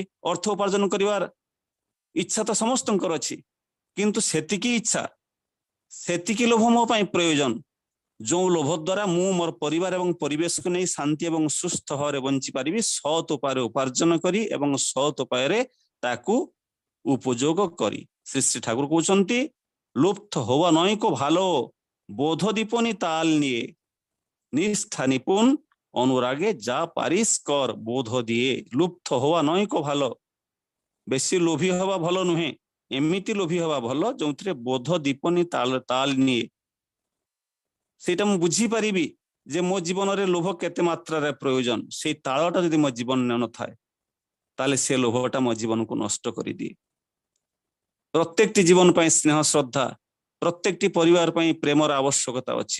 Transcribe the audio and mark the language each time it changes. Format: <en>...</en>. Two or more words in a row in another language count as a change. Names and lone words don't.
<or>ଅର୍ଥ ଉପାର୍ଜନ କରିବାର ଇଚ୍ଛା ତ ସମସ୍ତଙ୍କର ଅଛି, କିନ୍ତୁ ସେତିକି ଇଚ୍ଛା ସେତିକି ଲୋଭ ମୋ ପାଇଁ ପ୍ରୟୋଜନ, ଯେଉଁ ଲୋଭ ଦ୍ୱାରା ମୁଁ ମୋର ପରିବାର ଏବଂ ପରିବେଶକୁ ନେଇ ଶାନ୍ତି ଏବଂ ସୁସ୍ଥ ଭାବରେ ବଞ୍ଚି ପାରିବି, ସତ୍ ଉପାୟରେ ଉପାର୍ଜନ କରି ଏବଂ ସତ୍ ଉପାୟରେ ତାକୁ ଉପଯୋଗ କରି।</or> <bn>ଶ୍ରୀ ଶ୍ରୀ ଠାକୁର କହୁଛନ୍ତି লুপ্ত হওয়া নয়কো ভালো, বোধ দীপনি তাল নিয়ে, নিষ্ঠা নিপুণ অনুরাগে যা পারিস কর বোধ দিয়ে। লুপ্ত হওয়া নয়কো ভালো, বেশি লোভী হওয়া</bn> <or>ଭଲ ନୁହେଁ, ଏମିତି ଲୋଭୀ ହବା ଭଲ ଯୋଉଥିରେ ବୋଧ ଦୀପନି ତାଲ ନିଏ। ସେଇଟା ମୁଁ ବୁଝିପାରିବି ଯେ ମୋ ଜୀବନରେ ଲୋଭ କେତେ ମାତ୍ରାରେ ପ୍ରୟୋଜନ, ସେଇ ତାଳଟା ଯଦି ମୋ ଜୀବନରେ ନଥାଏ, ତାହେଲେ ସେ ଲୋଭଟା ମୋ ଜୀବନକୁ ନଷ୍ଟ କରିଦିଏ। ପ୍ରତ୍ୟେକଟି ଜୀବନ ପାଇଁ ସ୍ନେହ ଶ୍ରଦ୍ଧା, ପ୍ରତ୍ୟେକଟି ପରିବାର ପାଇଁ ପ୍ରେମର ଆବଶ୍ୟକତା ଅଛି।</or>